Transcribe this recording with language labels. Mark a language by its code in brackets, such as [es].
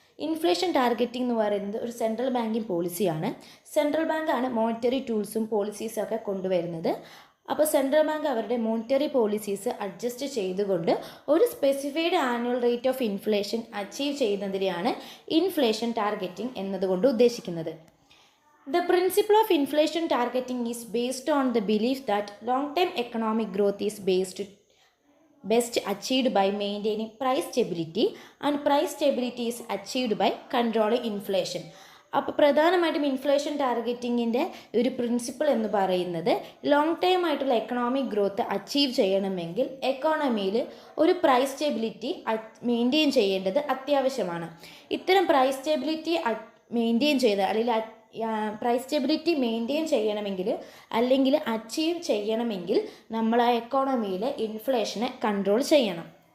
[ml] Inflation targeting എന്ന് പറയുന്നത് ഒരു സെൻട്രൽ ബാങ്കിങ് പോളിസിയാണ്. സെൻട്രൽ ബാങ്കാണ് മോണിറ്ററി ടൂൾസും പോളിസീസും ഒക്കെ കൊണ്ടുവരുന്നത്. അപ്പോൾ സെൻട്രൽ ബാങ്ക് അവരുടെ മോണിറ്ററി പോളിസീസ് അഡ്ജസ്റ്റ് ചെയ്തുകൊണ്ട് ഒരു specified annual rate of inflation achieve ചെയ്യുന്നതിനെയാണ് inflation targeting എന്നതുകൊണ്ട് ഉദ്ദേശിക്കുന്നത്. [en] The principle of inflation targeting is based on the belief that long-term economic growth is best achieved by maintaining price stability and price stability is achieved by controlling inflation. [ml] അപ്പോൾ പ്രധാനമായിട്ടും inflation ടാർഗറ്റിങ്ങിൻ്റെ ഒരു principle എന്ന് പറയുന്നത് long time ആയിട്ടുള്ള economic growth achieve ചെയ്യണമെങ്കിൽ എക്കോണമിയിൽ ഒരു price stability maintain ചെയ്യേണ്ടത് അത്യാവശ്യമാണ്. ഇത്തരം പ്രൈസ് സ്റ്റെബിലിറ്റി മെയിൻറ്റെയിൻ ചെയ്ത് അല്ലെങ്കിൽ പ്രൈസ് സ്റ്റെബിലിറ്റി മെയിൻറ്റെയിൻ ചെയ്യണമെങ്കിൽ അല്ലെങ്കിൽ അച്ചീവ് ചെയ്യണമെങ്കിൽ നമ്മൾ ആ എക്കോണമിയിലെ ഇൻഫ്ലേഷനെ കൺട്രോൾ ചെയ്യണം.